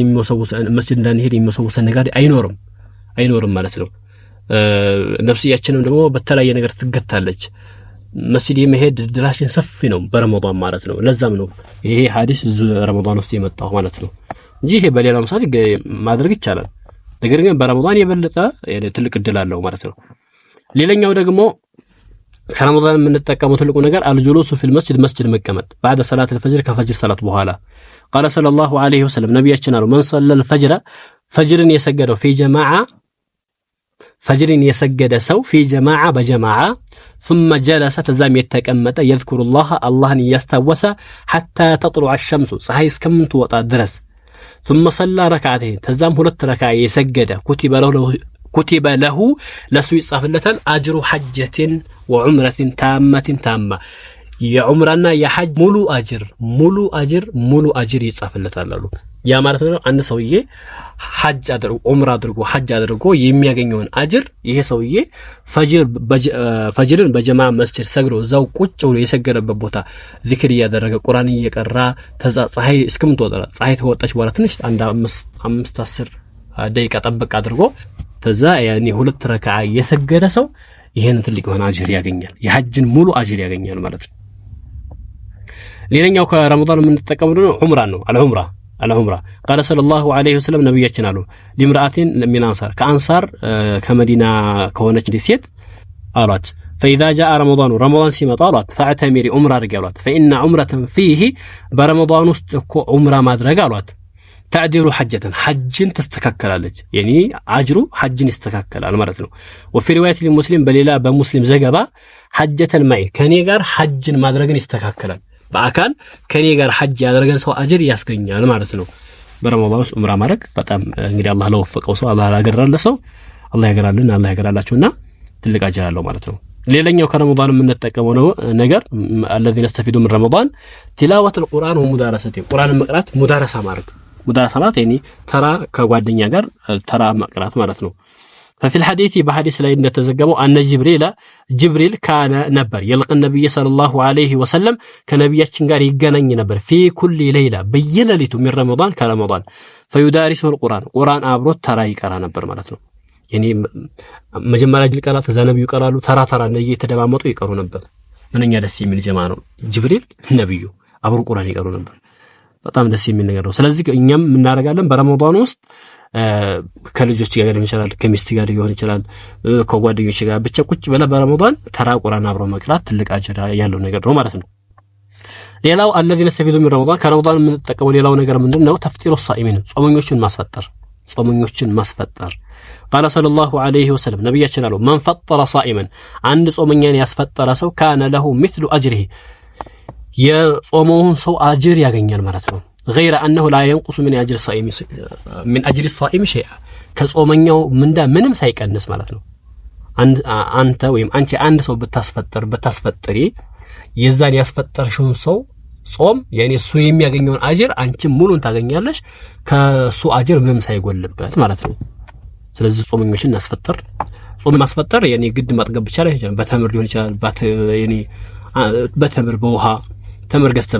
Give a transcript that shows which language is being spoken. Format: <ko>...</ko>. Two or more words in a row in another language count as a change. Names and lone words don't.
<am>መስጂድ እንዳንሄድ የሚወሰውሰን ነገር አይኖርም ማለት ነው። ነፍስያችንም ደግሞ በተለያየ ነገር ትገታለች። መስጂድ የመሄድ ድራሽን ሰፊ ነው በረመዳን ማለት ነው። ለዛም ነው ይሄ ሐዲስ ረመዳን ውስጥ የመጣው ማለት ነው እንጂ ይሄ በሌላም ሰዓት ማድረግ ይቻላል። ነገር ግን በረመዳን የበለጠ ትልቅ እድል አለው ማለት ነው። ሌላኛው ደግሞ ከረመዳን የምንጠቀመው ትልቁ ነገር</am> <ar>الجلوس في المسجد</ar> <am>መቀመጥ</am> <ar>بعد صلاه الفجر</ar> <am>ከፈጅር ሰላት በኋላ</am> <ar>قال صلى الله عليه وسلم</ar> <am>ነብያችን አሉ</am> <ar>من صلى الفجر</ar> <am>ፈጅርን የሰገደው</am> <ar>في جماعه</ar> <am>ፈጅርን የሰገደ ሰው</am> <ar>في جماعه</ar> <am>በጀማዓ</am> <ar>ثم جلس</ar> <am>ተዛም የተቀመጠ</am> <ar>يذكر الله</ar> <am>አላህን ያስተወሰ</am> <ar>حتى تطلع الشمس</ar> <am>ፀሐይ እስከምትወጣ ድረስ</am> <ar>ثم صلى ركعتين</ar> <am>تزام ሁለት ረካዓ የሰገደ</am> <ar>كتب له</ar> <am>ለሱ ይጻፍለታል አጅሩ</am> <ar>حجة وعمرة تامة</ar> <am>የዑምራና የሐጅ ሙሉ አጅር ይጻፍለታል አሉ። ያ ማለት ነው አንድ ሰውዬ ሐጅ አድርጎ የሚያገኘውን አጅር ይሄ ሰውዬ ፈጅርን በጀማዓ መስጂድ ሰግዶ እዛው ቁጭ ብሎ የሰገደበት ቦታ ዚክር እያደረገ ቁርአን እየቀራ ፀሐይ እስከምትወጣ ፀሐይ ተወጣች በኋላ ትንሽ አንድ 5-10 ደቂቃ ጠብቅ አድርጎ ተዛ ያኔ ሁለት ረካዓ የሰገደ ሰው ይሄን ትልቅ የሆነ አጅር ያገኛል። የሐጅን ሙሉ አጅር ያገኛል ማለት ነው። ሌላኛው ከረመዳን የምንጠቀመው ደግሞ ዑምራን ነው። አልዑምራ</am> <ar>قال صلى الله عليه وسلم</ar> <am>ነብያችን አሉ</am> <ar>لامرأة من الأنصار</ar> <am>ከአንሳር ከመዲና ከሆነች ሴት አሏት</am> <ar>فإذا جاء رمضان</ar> <am>ሲመጣ አሏት فاعتمري ዑምራ አድርጊ አሏት</am> <ar>فإن عمرة فيه</ar> <am>በረመዳን ውስጥ እኮ ዑምራ ማድረግ አሏት تعدل حجን ተስተካከላለች يعني አጅሩ حجን ይስተካከላል ማለት ነው</am> <ar>وفي روايه للمسلم</ar> <am>በሌላ በሙስሊም ዘገባ</am> <ar>حجة المعي</ar> <am>ከኔ ጋር حجን ማድረግን ይስተካከላል በአካል ከኔ ጋር حج ያደረገን ሰው አጅር ያስገኛል ማለት ነው በረመዳን ውስጥ ዑምራ ማድረግ በጣም እንግዲህ አላህ ለወፈቀው ሰው አላህ ያገራለ ሰው አላህ ያገራልን አላህ ያገራላችሁና ትልቅ አጅር አለው ማለት ነው ሌላኛው ከረመዳን የምንጠቀመው ነው ነገር</am> <ar>الذين استفيدوا من رمضان تلاوة القرآن ومدارسته</ar> <am>ቁርአን መቅራት ሙዳረሳ ማለት</am> <ar>يعني ترى</ar> <am>ከጓደኛ ጋር ተራ መቅራት ማለት ነው</am> <ar>ففي الحديث بحديث</ar> <am>ላይ እንደተዘገበው</am> <ar>أن جبريل كان</ar> <am>ነበር</am> <ar>يلقى النبي صلى الله عليه</ar> <am>وسلم ከነብያችን ጋር ይገናኝ ነበር</am> <ar>في كل ليلة</ar> <am>በየሌሊቱ</am> <ar>من رمضان كرمضان فيدارسه القرآن</ar> <am>አብሮት ተራ ይቀራ ነበር ማለት ነው يعني መጀመሪያ ይቀራ ተዛነብዩ ይቀራሉ ተራ እንደየ ተደማመጡ ይቀሩ ነበር ምንኛ ደስ የሚል ጀማ ነው ጅብሪል ነብዩ አብሮ ቁርአን ይቀሩ ነበር በጣም ደስ የሚል ነገር ነው ስለዚህ እኛም እናደርጋለን በረመዳን ውስጥ ከልጆች ጋር ሊሆን ይችላል ከሚስት ጋር ሊሆን ይችላል ከጓደኞች ጋር ብቻ ቁጭ ብለ በረመዳን ተራ ቁርአን አብሮ መቅራት ትልቅ አጅር ያለው ነገር ነው ማለት ነው ሌላው</am> <ar>الذين استفيدوا من رمضان</ar> <am>ከረመዳን የምንጠቀመው ሌላው ነገር ምንድነው</am> <ar>تفطير الصائمين</ar> <am>ጾመኞችን ማስፈጠር</am> <ar>قال صلى الله عليه وسلم</ar> <am>ነብያችን አሉ</am> <ar>من فطر صائما</ar> <am>አንድ ጾመኛን ያስፈጠረ ሰው</am> <ar>كان له مثل اجره</ar> <am>የጾመውን ሰው አጅር ያገኛል ማለት ነው</am> <ar>غير انه لا ينقص من اجر الصائم شيئا</ar> <am>ከጾመኛው ምንም ሳይቀንስ ማለት ነው አንተ ወይም አንቺ አንድ ሰው ብታስፈጥሪ የዛን ያስፈጠርሽውን ሰው ጾም يعني እሱ የሚያገኘውን አጅር አንቺ ሙሉን ታገኛለሽ ከሱ አጅር ምንም ሳይጎልበት ማለት ነው ስለዚህ ጾመኞችን እናስፈጥር ጾም ማስፈጠር يعني ግድ ማጥገብ ብቻ ላይ ይችላል በተምር ሊሆን ይችላል يعني በተምር በውሃ ተምር ገዝተህ</am>